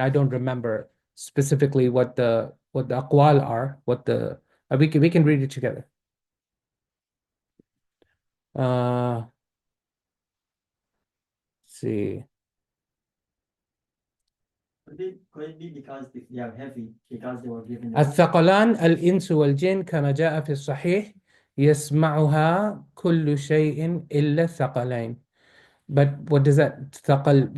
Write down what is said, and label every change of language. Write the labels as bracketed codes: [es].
[en] I don't remember specifically what the aqwal are. We can read it together. Let's see. Could it be because they are heavy, because they were given the [ar] الثقلان الإنس والجن كما جاء في الصحيح يسمعها كل شيء إلا الثقلين. [en] But what does that ثقل?